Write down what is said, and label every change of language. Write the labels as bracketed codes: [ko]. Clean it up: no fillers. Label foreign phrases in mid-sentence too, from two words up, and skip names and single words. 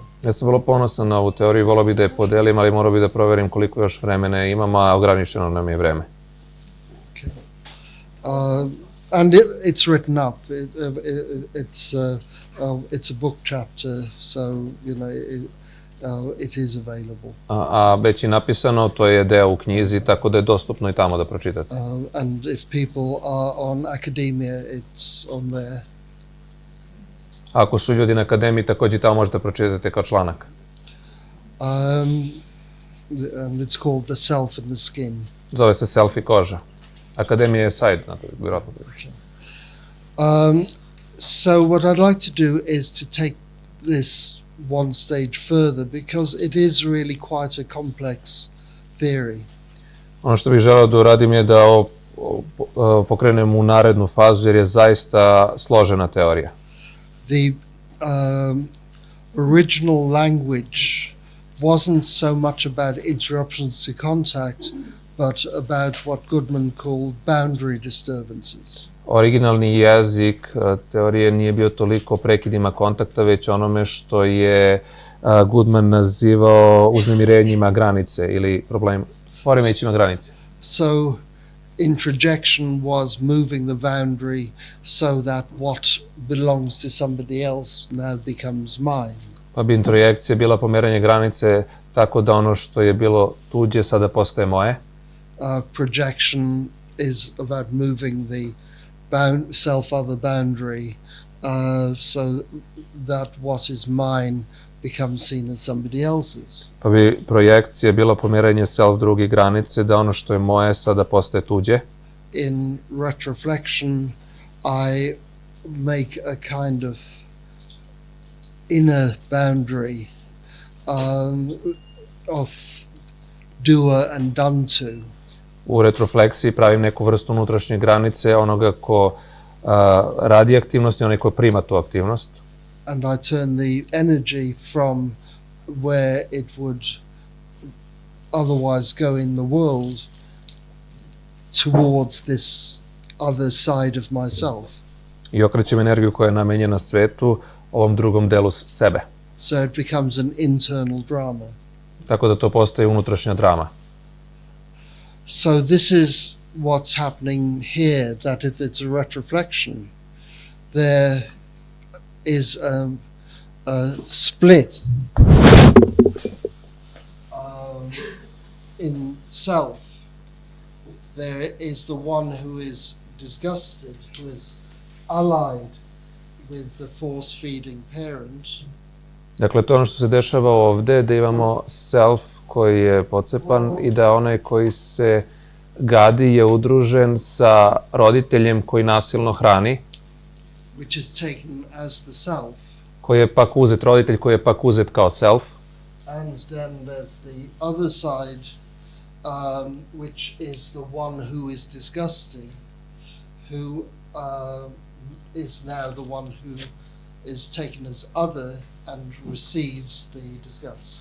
[sr] Ja sam vrlo ponosan na ovu teoriju, volao bih da je podelim, ali morao bih da proverim koliko još vremena imam, a ograničeno nam je vreme. [en] Okay. And it's written up. It's a book chapter, so you know it is available. [sr] A već je napisano, to je deo u knjizi, tako da je dostupno i tamo da pročitate. [en] And if people are on academia, it's on there. [sr] Ako su ljudi na akademiji, takođe tamo možete pročitati kao članak. [en] And it's called The Self and the Skin. [sr] Zove se Self i koža. Akademija je side, vjerojatno. [en] So what I'd like to do is to take this one stage further because it is really quite a complex theory. [sr] Ono što bih želeo da uradim je da pokrenem u narednu fazu jer je zaista složena teorija. [en] The original language wasn't so much about interruptions to contact, but about what Goodman called boundary disturbances. [sr] Originalni jezik teorije nije bio toliko prekidima kontakta, već onome što je Goodman nazivao uznemirenjima granice ili poremećima granice. [en] So introjection was moving the boundary so that what belongs to somebody else now becomes mine. [sr] Pa bi introjekcija bila pomeranje granice tako da ono što je bilo tuđe sada postaje moje. [en] Projection is about moving the self-other boundary so that what is mine becomes seen as somebody else's. [sr] Pa bi projekcija bila pomeranje self druge granice da ono što je moje sada postaje tuđe. [en] In retroflection, I make a kind of inner boundary of doer and done to. [sr] U retrofleksiji pravim neku vrstu unutrašnje granice onoga ko radi aktivnost i onaj ko prima tu aktivnost. [en] And I turn the energy from where it would otherwise go in the world towards this other side of myself. [sr] I okrećem energiju koja je namenjena svetu ovom drugom delu sebe. [en] So it becomes an internal drama. [sr] Tako da to postaje unutrašnja drama. [en] So this is what's happening here, that if it's a retroflection, there is a split in self. There is the one who is disgusted, who is allied with the force-feeding parent. [sr] Dakle, to je ono što se dešava ovde, da imamo self koji je pocepan i da onaj koji se gadi je udružen sa roditeljem koji nasilno hrani, [en] Which is taken as the self. [sr] koji je pak uzet, roditelj koji je pak uzet kao self. [en] And then there's the other side, which is the one who is disgusting, who is now the one who is taken as other and receives the disgust.